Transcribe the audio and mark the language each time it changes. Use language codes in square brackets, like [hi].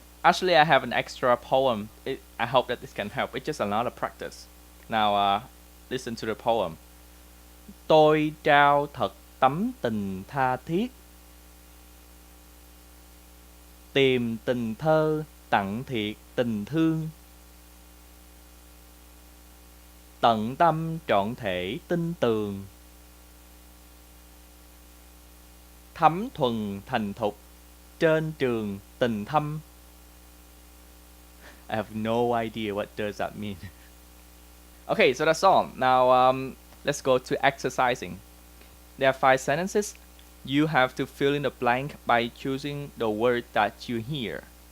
[en] Actually, I have an extra poem. I hope that this can help. It's just a lot of practice. Now, listen to the poem. [vi] Tôi trao thật tấm tình tha thiết, tìm tình thơ tặng thiệt tình thương, tận tâm trọn thể tin tường, thấm thuần thành thục trên trường tình thâm. [en] I have no idea what does that mean. Okay, so that's all. Now let's go to exercising. There are 5 sentences. You have to fill in the blank by choosing the word that you hear.